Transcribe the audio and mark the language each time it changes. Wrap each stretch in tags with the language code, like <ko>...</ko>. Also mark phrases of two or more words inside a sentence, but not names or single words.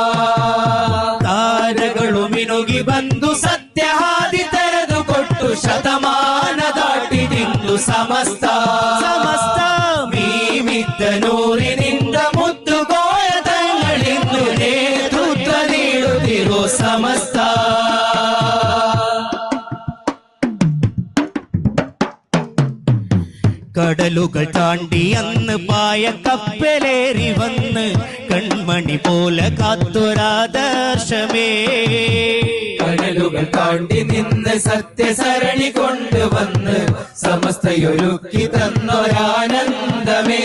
<kn>ತಾರಗಳು ಮಿನುಗಿ ಬಂದು ಸತ್ಯ ಹಾದಿ ತೆರೆದುಕೊಟ್ಟು ಶತಮಾನ ದಾಟಿದಿಂದು ಸಮಸ್ತ ಸಮಸ್ತ ಮೀಮಿದ್ದ ನೂರಿನಿಂದ ಮುದ್ದು ಗೋಯತಗಳಿಂದು ನೇತೃತ್ವ ನೀಡುತ್ತಿರೋ ಸಮಸ್ತ</kn> <ml>കടലുകൾ താണ്ടി അന്ന് പായ കപ്പലേറി വന്ന് കൺമണി പോലെ കാത്തൊരാദർശമേ കടലുകൾ താണ്ടി നിന്ന് സത്യസരണി കൊണ്ടുവന്ന് സമസ്തയൊരുക്കി തന്നൊരാനന്ദമേ</ml>